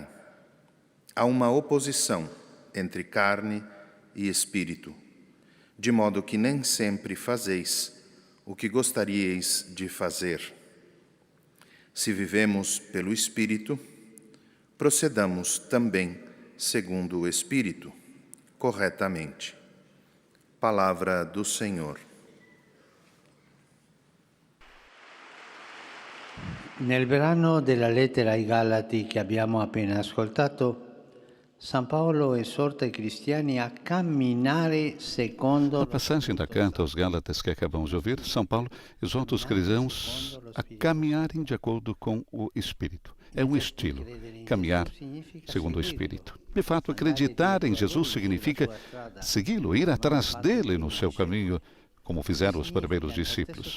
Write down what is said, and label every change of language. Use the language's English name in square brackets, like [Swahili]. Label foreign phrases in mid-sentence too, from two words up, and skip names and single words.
[Portuguese] Há uma oposição entre carne e Espírito, de modo que nem sempre fazeis o que gostaríeis de fazer. Se vivemos pelo Espírito, procedamos também segundo o Espírito, corretamente. Palavra do Senhor. [Italian] Nel brano della lettera ai Galati che abbiamo appena ascoltato, San Paolo esorta i cristiani a camminare secondo... [Portuguese] Na passagem da carta aos Gálatas que acabamos de ouvir, São Paulo exorta os cristãos a caminharem de acordo com o Espírito. É um estilo, caminhar segundo o Espírito. De fato, acreditar em Jesus significa segui-lo, ir atrás dele no seu caminho, como fizeram os primeiros discípulos.